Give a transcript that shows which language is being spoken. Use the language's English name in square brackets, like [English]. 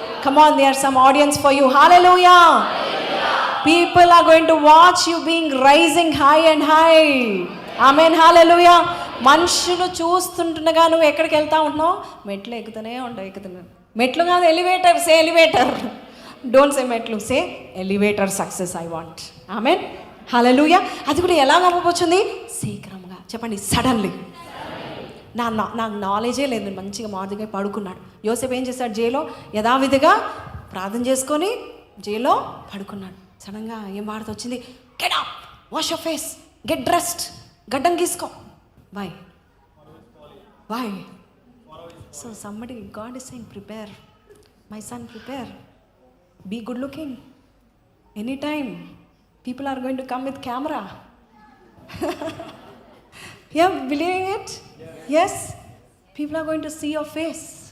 [English] Come on, there are some audience for you. Hallelujah. People are going to watch you being rising high and high. Amen. Hallelujah. [Telugu] మనుషులు చూస్తుండగా నువ్వు ఎక్కడికి వెళ్తా ఉంటున్నావు? మెట్లు ఎక్కుతూనే ఉంటావు. మెట్లు కాదు, elevator. [English] Say elevator. Don't say [Telugu] మెట్లు, [English] Say elevator success I want. Amen. Hallelujah. [Telugu] అది కూడా ఎలా అవ్వబోతుంది? శీఘ్రంగా. చెప్పండి, సడన్లీ. నాకు నాలెడ్జే లేదు. నేను మంచిగా మార్నింగ్ పడుకున్నాడు. యోసేపు ఏం చేశాడు? జైల్లో యథావిధిగా ప్రార్థన చేసుకొని జైల్లో పడుకున్నాడు. సడన్గా ఏం వార్త వచ్చింది? [English] get up, wash your face, get dressed, [Telugu] గడ్డం గీసుకో. [English] Why? So somebody, God is saying, prepare my son, prepare, be good looking. Anytime people are going to come with camera. Yeah, believing it? Yes, people are going to see your face.